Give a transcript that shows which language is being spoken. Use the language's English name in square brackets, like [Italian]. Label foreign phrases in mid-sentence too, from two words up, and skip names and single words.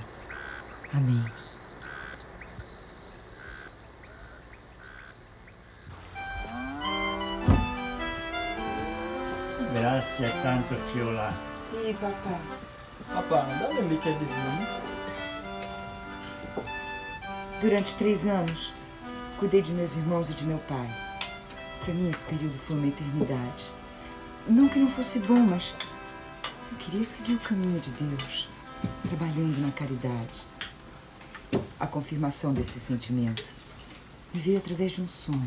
[Portuguese] Amém. [Italian] Grazie tanto, Fiola. Sì, papà. Papà, dammi un bicchiere di vino. [Portuguese] Durante 3 anos, cuidei de meus irmãos e de meu pai. Para mim, esse período foi uma eternidade. Não que não fosse bom, mas eu queria seguir o caminho de Deus, trabalhando na caridade. A confirmação desse sentimento me veio através de um sonho.